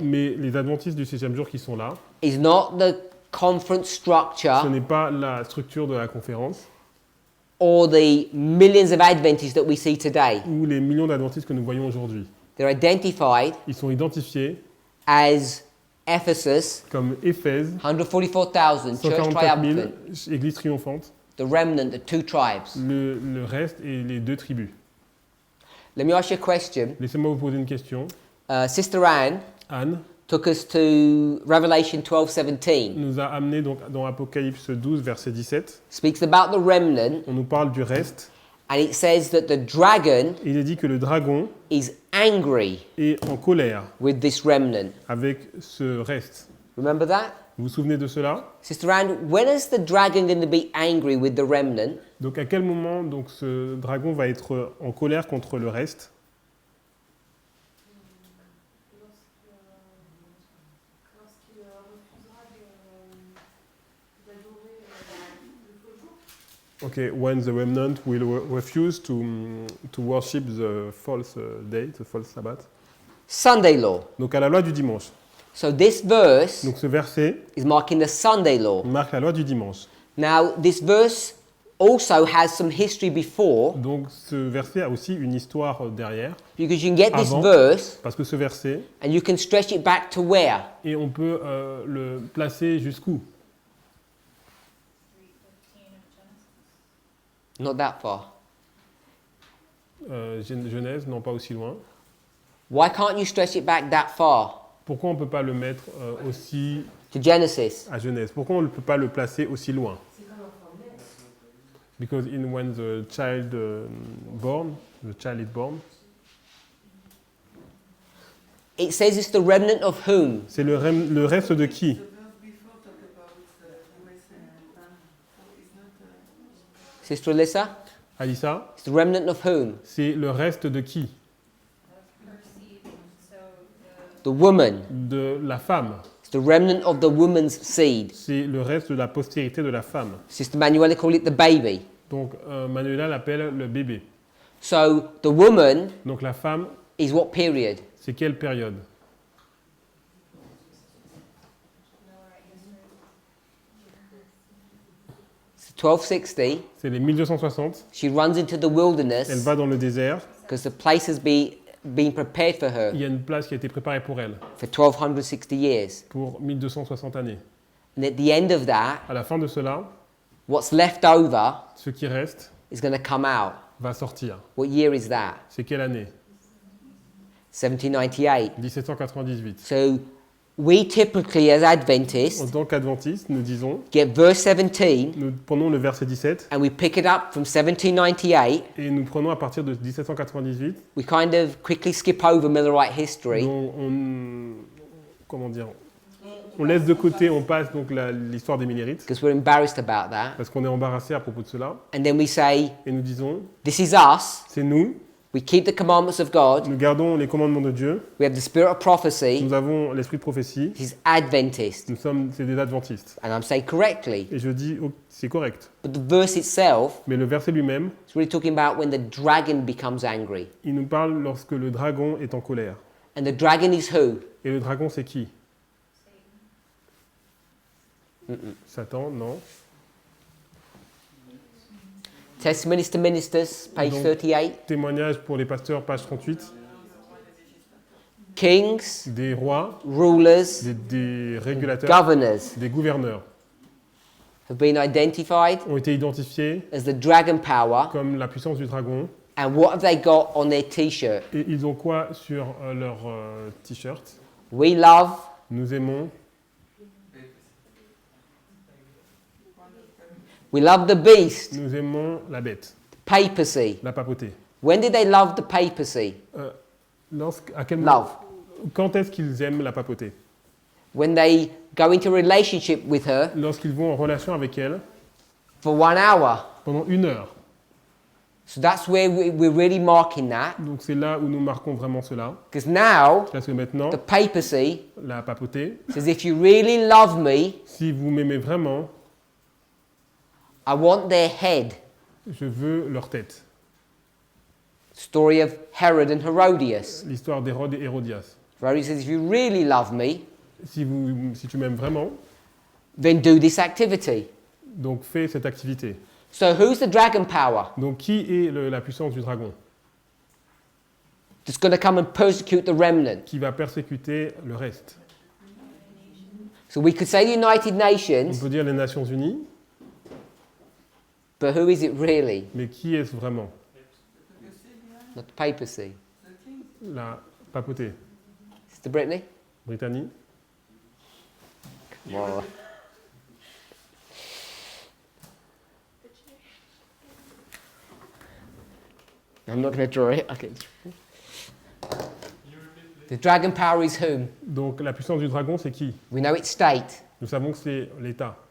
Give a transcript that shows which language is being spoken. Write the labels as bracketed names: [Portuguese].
[French] Mais les Adventistes du 7e jour qui sont là, [English] is not the conference [French] Ce structure n'est pas la structure de la conférence [English] or the millions of Adventists that we see today. [French] ou les millions d'adventistes que nous voyons aujourd'hui. [English] They're identified [French] Ils sont identifiés [English] as Ephesus, [French] comme Éphèse, [English] 144,000, church [French] 144 000, [English] triumphant, [French] église triomphante, [English] the remnant, the two tribes. [French] le reste et les 2 tribus. [English] Let me ask you a question. [French] Laissez-moi vous poser une question. [English] Sister Anne [French] Anne [English] took us to Revelation 12:17. [French] nous a amené donc dans Apocalypse 12, verset 17. [English] Speaks about the remnant, [French] On nous parle du reste. [English] and it says that the dragon [French] Il est dit que le dragon [English] is angry [French] est en colère [English] with this remnant. [French] avec ce reste. [English] Remember that? [French] Vous vous souvenez de cela? [English] Sister Anne, when is the dragon going to be angry with the remnant? [French] Donc à quel moment donc, ce dragon va être en colère contre le reste? Lorsqu'il refusera d'adorer le faux jour. [English] Okay, when the remnant will refuse to worship the false day, the false Sabbath. Sunday law. [French] Donc à la loi du dimanche. [English] So this verse [French] Donc ce verset [English] is marking the Sunday law. [French] marque la loi du dimanche. [English] Now, this verse also has some history before, [French] Donc ce verset a aussi une histoire derrière, [English] because you can get this [French] Avant. [English] verse [French] parce que ce verset, [English] and you can stretch it back to where? [French] et on peut le placer jusqu'où? [English] 3:15 of Genesis. Not that far. [French] Genèse, non pas aussi loin. [English] Why can't you stretch it back that far [French] Pourquoi on ne peut pas le mettre aussi [English] to Genesis? [French] à Genèse? Pourquoi on ne peut pas le placer aussi loin? [English] Because when the child the child is born, It says it's the remnant of whom? [French] c'est le reste de qui? [English] The verse before talk about USA and man. So it's not. Sister Alyssa? Alissa, It's the remnant of whom? [French] c'est le reste de qui? [English] Her seed, so The woman. [French] De la femme. [English] It's the remnant of the woman's seed. [French] C'est le reste de la postérité de la femme. [English] Sister Manuela called it the baby. [French] Donc Manuela l'appelle le bébé. [English] So the woman [French] Donc la femme, [English] is what period? [French] c'est quelle période? [English] It's 1260. [French] C'est les 1260. [English] She runs into the [French] Elle [English] wilderness [French] va dans le désert. [English] because the place has been prepared for her [French] Il y a une place qui a été préparée pour elle [English] for 1260 years. [French] pour 1260 années. [English] And at the end of that, [French] À la fin de cela, [English] what's left over [French] ce qui reste [English] is going to come out. [French] va sortir. [English] What year is that? [French] C'est quelle année? [English] 1798. [French] 1798. [English] So we typically, as [French] En [English] Adventists, [French] tant qu'adventistes, nous disons, [English] get verse 17 [French] nous prenons le verset 17 [English] and we pick it up from 1798. [French] et nous prenons à partir de 1798, [English] We kind of quickly skip over Millerite history [French] dont comment dire, on laisse de côté, on passe donc l'histoire des Millérites, [English] because we're embarrassed about that. [French] parce qu'on est embarrassé à propos de cela, [English] And then we say, [French] et nous disons, [English] this is us. [French] c'est nous, [English] We keep the commandments of God. [French] nous gardons les commandements de Dieu, [English] We have the spirit of prophecy. [French] nous avons l'esprit de prophétie, [English] This is Adventist. [French] c'est des adventistes. [English] And I'm saying correctly. [French] Et je dis, oh, c'est correct. [English] But the verse itself [French] Mais le verset lui-même, [English] is really talking about when the dragon becomes angry. [French] il nous parle lorsque le dragon est en colère. [English] And the dragon is who? [French] Et le dragon, c'est qui? Satan, non. [English] Testimonies to Ministers, page [French] Donc, [English] 38. [French] Témoignage pour les pasteurs, page 38. [English] Kings, [French] Des rois, [English] rulers, [French] des régulateurs, [English] governors [French] des gouverneurs [English] have been identified [French] ont été identifiés [English] as the dragon power. [French] comme la puissance du dragon. [English] And what have they got on their t-shirt? [French] Et ils ont quoi sur leur t-shirt? [English] We love, [French] Nous aimons, [English] we love the beast, [French] nous aimons la bête, [English] papacy. [French] la papauté. [English] When did they love the papacy? [French] À quel moment, [English] Love. [French] quand est-ce qu'ils aiment la papauté? [English] When they go into a relationship with her [French] Lorsqu'ils vont en relation avec elle [English] for 1 hour. [French] pendant 1 heure. [English] So that's where we're really marking that. [French] Donc c'est là où nous marquons vraiment cela. [English] Because now, [French] Parce que maintenant, [English] the papacy [French] la papauté, [English] says, if you really love me, [French] si vous m'aimez vraiment, [English] I want their head. [French] je veux leur tête. [English] Story of Herod and Herodias. [French] L'histoire d'Hérode et Hérodias. [English] Herodias says, if you really love me, [French] Si tu m'aimes vraiment, [English] then do this activity. [French] Donc fais cette activité. [English] So who's the dragon power [French] Donc qui est la puissance du dragon? [English] that's going to come and persecute the remnant? [French] Qui va persécuter le reste? [English] So we could say the United [French] On [English] Nations, [French] peut dire les Nations Unies, [English] but who is it really? [French] mais qui est-ce vraiment? [English] Not the papacy. [French] La papauté? [English] It's the Brittany? [French] Britannie? [English] Well, I'm not going to draw it. Okay. The dragon power is whom? [French] Donc la puissance du dragon, c'est qui? [English] We know it's state. [French] Nous savons que c'est l'État.